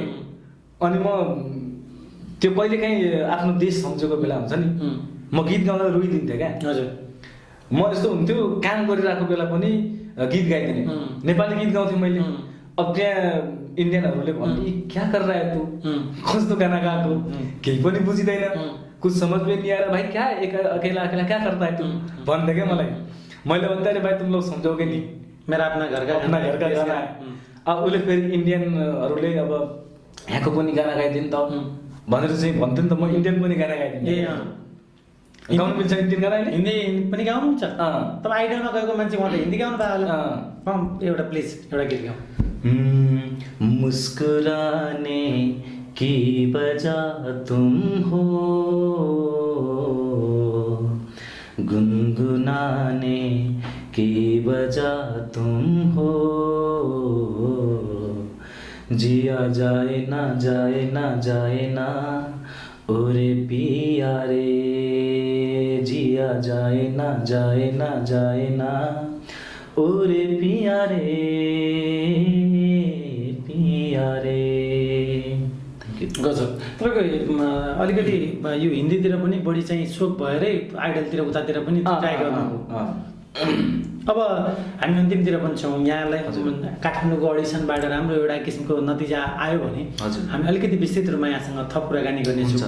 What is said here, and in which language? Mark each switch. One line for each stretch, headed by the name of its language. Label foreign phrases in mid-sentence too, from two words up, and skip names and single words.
Nepali: अनि म त्यो कहिलेकाहीँ आफ्नो देश सम्झेको बेला हुन्छ नि, म गीत गाउँदा रोइदिन्थेँ क्या। हजुर। म यस्तो हुन्थ्यो, काम गरिरहेको बेला पनि गीत गाइदिने, नेपाली गीत गाउँथेँ मैले। अब त्यहाँ इन्डियनहरूले भन्ने क्या गरेर आयो तँ, कस्तो गाना गाएको, केही पनि बुझिँदैन,
Hindi: कुछ समझ में नहीं आ रहा, भाई क्या अकेला अकेला क्या करता है तू,
Nepali: भन्दै क्या मलाई। मैले भन्दा
Hindi: अरे भाइ तुम लोग समझोगे नहीं, मेरा अपना घर का गाना है।
Nepali: अब उसले फेरि इन्डियनहरूले अब यहाँको पनि गाना गाइदिनु त भनेर चाहिँ भन्थ्यो नि त, म इन्डियन पनि गाना गाइदिन्थेँ। गाउनु मिल्छ इन्डियन गाना? हिन्दी पनि गाउनुहुन्छ? तपाईँ आइडलमा गएको मान्छे, म त हिन्दी गाउनु पायो होला। एउटा प्लिज एउटा गीत गाउँ।
Hindi: मुस्कुराने की वजह तुम हो, गुनगुनाने की वजह तुम हो, जिया जाए ना जाए ना जाए ना ओरे पिया रे, जिया जाए ना जाए ना जाए ना ओरे पिया रे, पिया रे।
Nepali: गजब। तपाईँको अलिकति यो हिन्दीतिर पनि बढी चाहिँ सोख भएरै आइडलतिर उतातिर पनि ट्राई गर्नु। अब हामी अन्तिमतिर पनि छौँ। यहाँलाई काठमाडौँको अडिसनबाट राम्रो एउटा किसिमको नतिजा आयो भने हामी अलिकति विस्तृत रूपमा यहाँसँग थप कुराकानी गर्नेछौँ।